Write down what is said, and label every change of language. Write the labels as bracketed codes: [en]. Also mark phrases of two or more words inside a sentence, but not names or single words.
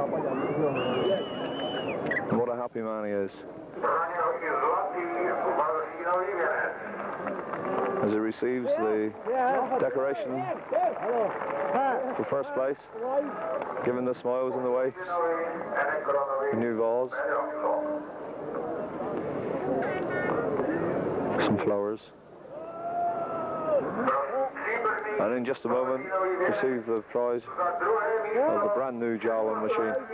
[en] What a happy man he is. [cs] Pro něho i zlatý [en] as he receives the decoration for first place, giving the smiles in the way, the new balls, some flowers, and in just a moment receive the prize of the brand new Jawa machine.